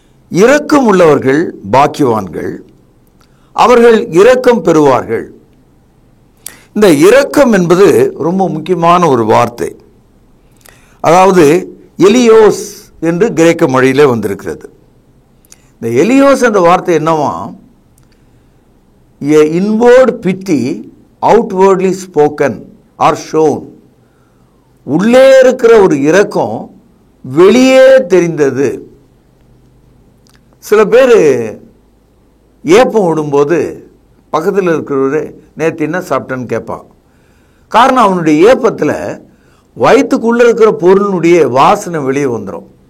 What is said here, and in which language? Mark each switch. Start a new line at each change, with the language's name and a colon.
Tamil: இரக்கம் உள்ளவர்கள் பாக்கியவான்கள், அவர்கள் இரக்கம் பெறுவார்கள். இந்த இரக்கம் என்பது ரொம்ப முக்கியமான ஒரு வார்த்தை. அதாவது எலியோஸ் என்று கிரேக்க மொழியிலே வந்திருக்கிறது. இந்த எலியோஸ் என்ற வார்த்தை என்னவா?
English: A inward pity outwardly spoken or shown.
Tamil: உள்ளே இருக்கிற ஒரு இரக்கம் வெளியே தெரிந்தது. சில பேர் ஏப்பம் விடும்போது பக்கத்தில் இருக்கிறவரு நேற்று என்ன சாப்பிட்டேன்னு கேட்பான். காரணம், அவனுடைய ஏப்பத்தில் வயிற்றுக்குள்ளே இருக்கிற பொருளினுடைய வாசனை வெளியே வந்துடும்.